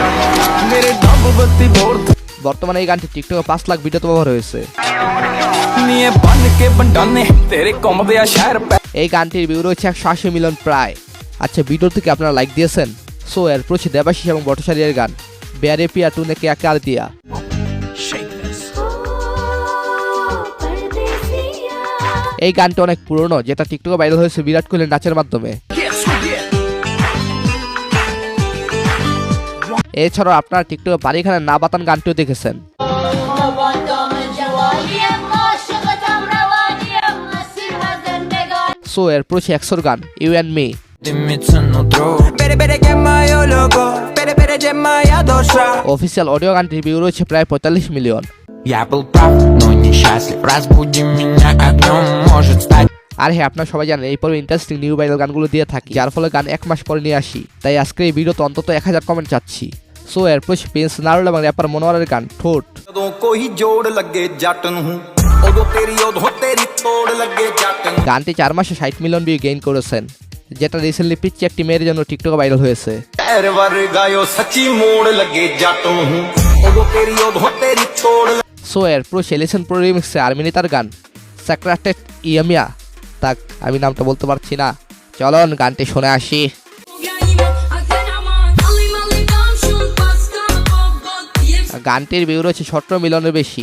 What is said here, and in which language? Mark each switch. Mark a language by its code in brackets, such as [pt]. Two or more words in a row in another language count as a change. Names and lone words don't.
[bn] বর্তমানে এই গানটি টিকটকে 5 লাখ ভিডিওতে ব্যবহার হয়েছে। এই গানটির ভিউ রয়েছে 180 মিলিয়ন প্রায়। আচ্ছা, ভিডিও থেকে আপনারা লাইক দিয়েছেন। সো এর প্রচুর দেবাশিস এবং বটসারিয়ার গান प्यारे पिया तूने क्या कर दिया। এই গানটা অনেক পুরনো, যেটা টিকটকে ভাইরাল হয়েছে বিরাট কোহলির নাচের মাধ্যমে। এছাড়াও আপনারা টিকটকে বাড়িখানে না বাতান গানটিও দেখেছেন। সো এরপর হচ্ছে একশোর গান ইউ অ্যান্ড মি। [en] official audio [bn] গানটির ভিউ রয়েছে প্রায় 45 মিলিয়ন। [ru] Я был прав, но несчастлив. Разбуди меня огнем, может стать. [bn] আর হ্যাঁ, আপনারা সবাই জানেন এই পর্বে [en] interesting new viral [bn] গানগুলো দিয়ে থাকি, যার ফলে গান 1 মাস পরে নিয়ে আসি। তাই আজকে এই ভিডিওতে অন্তত 1000 কমেন্ট চাচ্ছি। সো এরপর প্রিন্স নারুল এবং র্যাপার মনোয়ারের গান ঠোঁট। [pa] ਜਦੋਂ ਕੋਈ ਜੋੜ ਲੱਗੇ ਜੱਟ ਨੂੰ ਉਦੋਂ ਤੇਰੀ ਤੋੜ ਲੱਗੇ ਜੱਟ ਨੂੰ। [bn] গানটি 4 মাসে 60 মিলিয়ন ভিউ গেইন করেছেন, যেটা রিসেন্টলি পিচ্ছি একটি মেয়ের জন্য টিকটকে ভাইরাল হয়েছে। [pa] ਪੈਰ ਵਰਗਾਇਓ ਸੱਚੀ ਮੋੜ ਲੱਗੇ ਜੱਟ ਨੂੰ ਉਦੋਂ ਤੇਰੀ ਤੋੜ। [bn] সো এরপর সেলিসন প্রো রিমিক্সে আর্মিনি তার গান সেক্রেটেড ইয়ামিয়া, তাক আমি নামটা বলতে পারছি না, চলুন গানটি শুনে আসি। গানটির ভিউ রয়েছে 17 মিলিয়নের বেশি।